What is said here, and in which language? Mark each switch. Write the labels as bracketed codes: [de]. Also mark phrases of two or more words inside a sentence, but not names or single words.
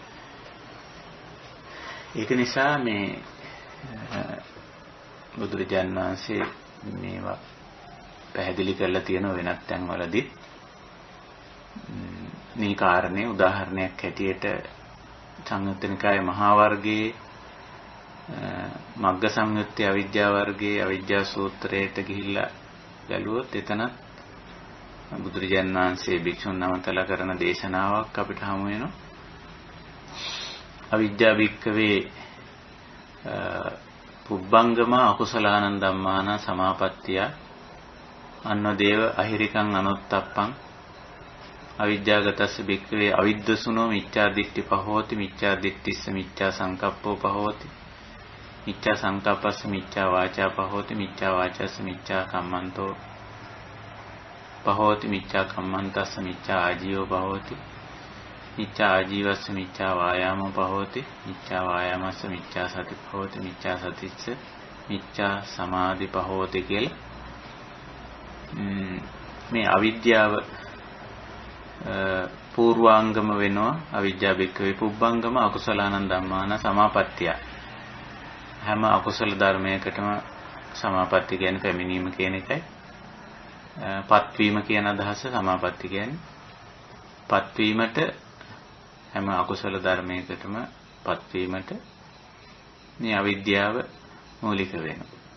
[si] ඒක නිසා මේ බුදුරජාණන් වහන්සේ මේවා පැහැදිලි කරලා තියෙන වෙනත් තැන්වලදී මේ කාරණේ උදාහරණයක් හැටියට සංයුත්ත නිකායේ මහා වර්ගයේ මග්ග සංයුත්තේ අවිජ්ජා වර්ගයේ අවිජ්ජා සූත්‍රයට ගිහිල්ලා බැලුවොත් එතනත් බුදුරජාණන් වහන්සේ භික්ෂුන් නමතලා කරන දේශනාවක් අපිට හමු වෙනවා. [pi] අවිජ්ජා භික්ඛවේ පුබ්බංගම අකුසලානං ධම්මාන සමාපත්තිය අන්නදේව අහිරිකං අනුත්තප්පං අවිජ්ජාගතස්ස භික්ඛවේ අවිද්දසුනෝ මිච්ඡා දිට්ඨි පහෝති මිච්ඡා දිට්ඨිස්ස මිච්ඡා සංකප්පෝ පහෝති මිච්ඡා සංකප්පස්ස මිච්ඡා වාචා පහෝති මිච්ඡා වාචස්ස මිච්ඡා කම්මන්තෝ පහෝති මිච්ඡා කම්මන්තස්ස මිච්ඡා ආජීවෝ පහෝති මිච්ඡා ආජීවස්ස මිච්ඡා වායාමෝ පහෝති මිච්ඡා වායාමස්ස මිච්ඡා සති පහෝති මිච්ඡා සතිස්ස මිච්ඡා සමාධි පහෝති [si] කියලා මේ අවිද්‍යාව පූර්වාංගම වෙනවා. [pi] අවිජ්ජා භික්ඛවේ පුබ්බංගම අකුසලානං ධම්මාන සමාපත්තිය. [si] හැම අකුසල ධර්මයකටම සමාපatti කියන්නේ පැමිණීම කියන එකයි. පත්වීම කියන අදහස සමාපatti කියන්නේ පත්වීමට හැම අකුසල ධර්මයකටම පත්වීමට මේ අවිද්‍යාව මූලික වෙනවා.